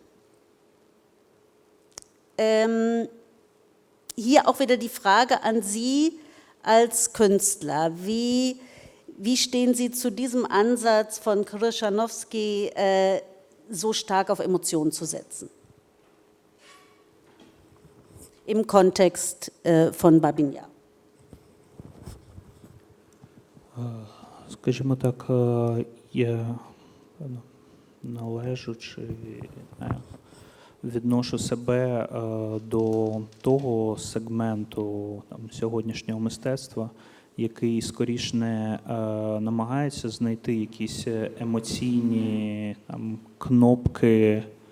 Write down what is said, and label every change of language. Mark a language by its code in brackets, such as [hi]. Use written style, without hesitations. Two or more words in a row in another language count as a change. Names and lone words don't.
[de] Hier auch wieder die Frage an Sie als Künstler. Wie stehen Sie zu diesem Ansatz von Krzyżanowski, so stark auf Emotionen zu setzen? Im Kontext von Babinja. [uk] Скажімо так, я належу чи відношу себе до того сегменту сьогоднішнього мистецтва, який скоріш не намагається знайти якісь емоційні кнопки,